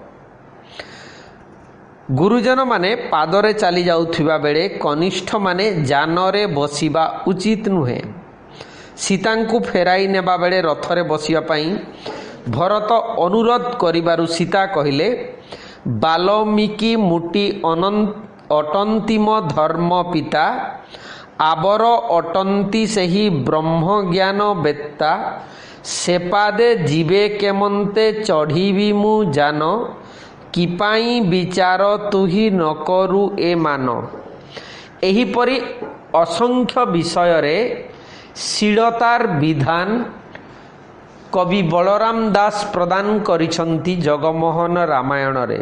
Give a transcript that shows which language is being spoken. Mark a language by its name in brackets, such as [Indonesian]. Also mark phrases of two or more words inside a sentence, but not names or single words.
[Odia] ଗୁରୁଜନ ମାନେ ପାଦରେ ଚାଲି ଯାଉଥିବା ବେଳେ କନିଷ୍ଠ ମାନେ ଯାନରେ ବସିବା ଉଚିତ ନୁହେଁ। ସୀତାଙ୍କୁ ଫେରାଇ ନେବା ବେଳେ ରଥରେ ବସିବା ପାଇଁ ଭରତ ଅନୁରୋଧ କରିବାରୁ ସୀତା କହିଲେ, ବାଲ୍ମୀକି ମୁନି ଅଟନ୍ତି ମୋ ଧର୍ମ ପିତା। ଆଉ ଅଟନ୍ତି ସେହି ବ୍ରହ୍ମ ଜ୍ଞାନ ବେତ୍ତା। ସେ ପାଦେ ଯିବେ କେମନ୍ତେ ଚଢ଼ିବି ମୁଁ ଯାନ, କିପାଇଁ ବିଚାର ତୁହି ନ କରୁ ଏ ମାନ। ଏହିପରି ଅସଂଖ୍ୟ ବିଷୟରେ ଶୀଳତାର ବିଧାନ କବି ବଳରାମ ଦାସ ପ୍ରଦାନ କରିଛନ୍ତି ଜଗମୋହନ ରାମାୟଣରେ।